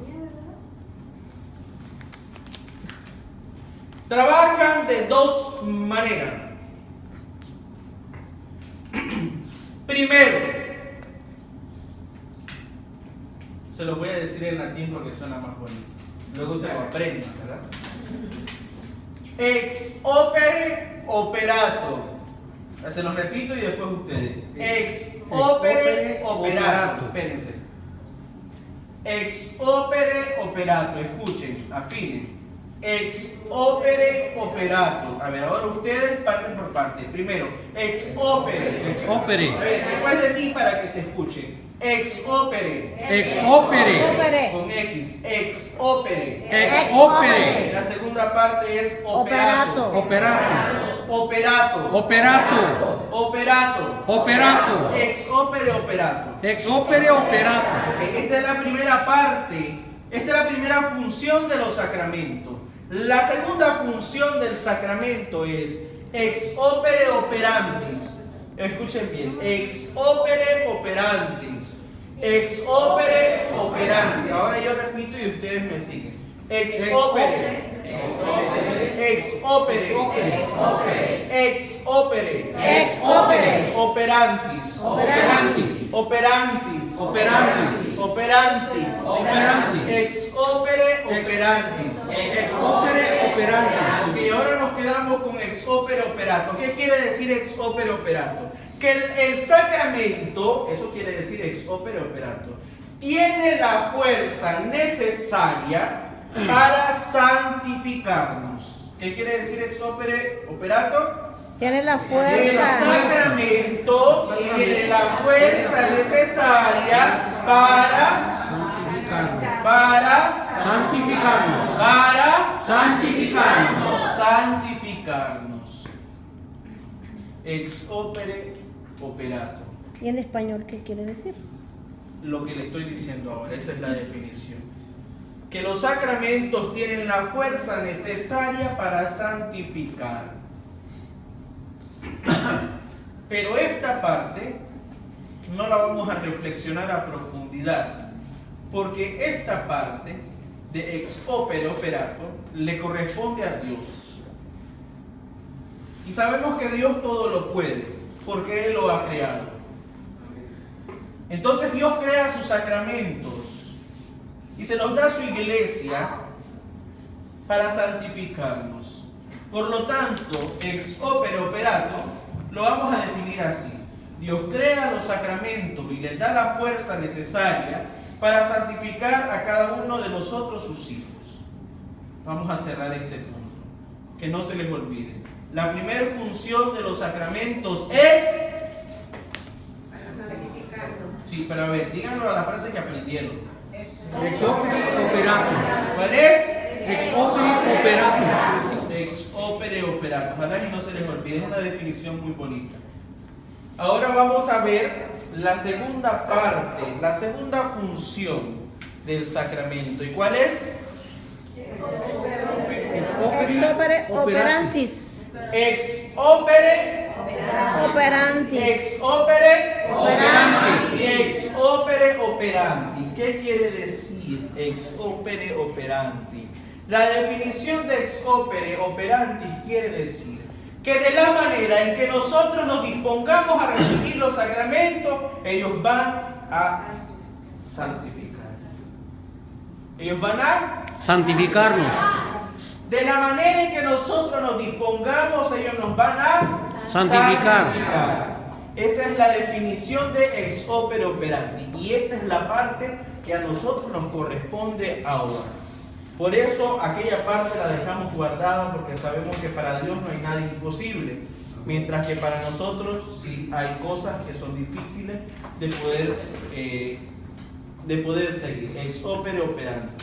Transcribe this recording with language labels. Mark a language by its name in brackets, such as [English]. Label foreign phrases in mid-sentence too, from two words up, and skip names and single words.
[Spanish] Trabajan de dos maneras. Primero, se lo voy a decir en latín porque suena más bonito. Luego se lo aprendan, ¿verdad? [Latin] Ex opere operato. [Spanish] Se los repito y después ustedes. [Latin] Ex opere operato. Espérense. Ex opere operato. [Spanish] Escuchen, afinen. [Latin] Ex opere operato. [Spanish] A ver, ahora ustedes parten por parte. Primero, [Latin] ex opere. Ex opere. [Spanish] A ver, después de mí para que se escuche. [Latin] Ex opere. Ex opere. Opere. [Spanish] Con X. [Latin] Ex opere. Ex opere. [Spanish] La segunda parte es operato. [Latin] Operato. Operato. Operato. Operato. Operato. Ex opere operato. Ex opere operato. [Spanish] Ok, esta es la primera parte. Esta es la primera función de los sacramentos. La segunda función del sacramento es [Latin] ex opere operantis. [Spanish] Escuchen bien, [Latin] ex opere operantis. Ex opere operantis. [Spanish] Ahora yo repito y ustedes me siguen. [Latin] Ex opere. Ex opere. Ex opere. Ex opere. Operantis. Operantis. Operantis. Operantis. Operantis. Operantis. Ex opere operantis. Ex opere operato. [Spanish] Y ahora nos quedamos con [Latin] ex opere operato. [Spanish] ¿Qué quiere decir [Latin] ex opere operato? [Spanish] Que el sacramento, eso quiere decir [Latin] ex opere operato, [Spanish] tiene la fuerza necesaria para santificarnos. ¿Qué quiere decir [Latin] ex opere operato? [Spanish] Tiene la El fuerza. sacramento tiene la fuerza necesaria para Santificarnos. santificarnos. [Latin] Ex opere operato. [Spanish] ¿Y en español qué quiere decir? Lo que le estoy diciendo ahora, esa es la definición. Que los sacramentos tienen la fuerza necesaria para santificar. Pero esta parte no la vamos a reflexionar a profundidad, porque esta parte de [Latin] ex opere operato [Spanish] le corresponde a Dios. Y sabemos que Dios todo lo puede, porque Él lo ha creado. Entonces Dios crea sus sacramentos y se nos da su iglesia para santificarnos. Por lo tanto, [Latin] ex opere operato [Spanish] lo vamos a definir así. Dios crea los sacramentos y les da la fuerza necesaria para santificar a cada uno de nosotros sus hijos. Vamos a cerrar este punto, que no se les olvide. La primera función de los sacramentos es... Sí, pero a ver, díganlo a la frase que aprendieron. [Latin] Ex opere operato. [Spanish] ¿Cuál es? [Latin] Ex opere operato. Ex opere operato. [Spanish] Ojalá que no se les olvide, es una definición muy bonita. Ahora vamos a ver la segunda parte, la segunda función del sacramento. ¿Y cuál es? [Latin] Ex opere operantis. Ex opere Operantis. Ex opere Operantis. Ex opere operanti. [Spanish] ¿Qué quiere decir [Latin] ex opere operanti? [Spanish] La definición de [Latin] ex opere operanti [Spanish] quiere decir que de la manera en que nosotros nos dispongamos a recibir los sacramentos, ellos van a santificar. Ellos van a Santificarnos. de la manera en que nosotros nos dispongamos, ellos nos van a Santificar. Esa es la definición de [Latin] ex opere operanti. [Spanish] Y esta es la parte que a nosotros nos corresponde ahora. Por eso aquella parte la dejamos guardada, porque sabemos que para Dios no hay nada imposible. Mientras que para nosotros sí hay cosas que son difíciles de poder de poder seguir, [Latin] ex opere operandi.